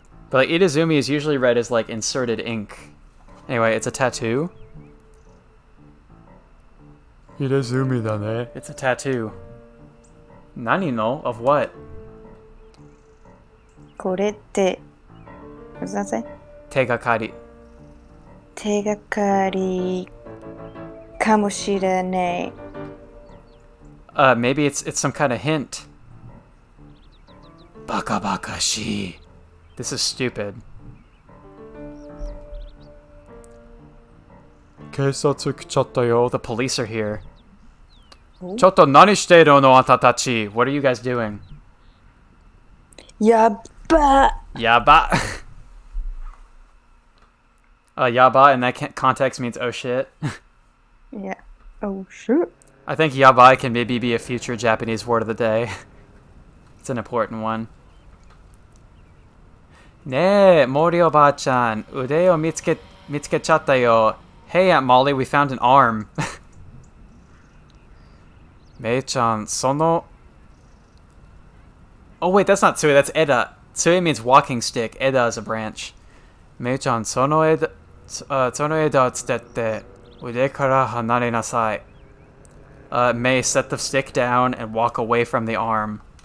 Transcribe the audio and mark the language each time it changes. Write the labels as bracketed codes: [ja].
[en] But like Itazumi is usually read as like inserted ink. Anyway, it's a tattoo. [ja] Itazumi da ne. [en] It's a tattoo. [ja] Nani no? [en] Of what? [ja] これって [en] what does that say? [ja] 手がかり。手がかりかもしれない。 [en] Maybe it's some kind of hint. Bakabakashi. This is stupid. [ja] 警察来ちゃったよ. [en] The police are here. [ja] ちょっと何してるのあなたたち? [en] What are you guys doing? [ja] やば。 Yaba. [en] Yaba in that context means oh shit. Yeah. Oh shit. I think yabai can maybe be a future Japanese word of the day. It's an important one. [ja] ねえ、Moriおばあちゃん、腕を見つけちゃったよ. [en] Hey, Aunt Molly, we found an arm. [ja] めいちゃん、その... [en] Oh wait, that's not Tsue, that's Eda. Tsue means walking stick, Eda is a branch. [ja] めいちゃん、その枝をつって、腕から離れなさい. [en] May set the stick down and walk away from the arm.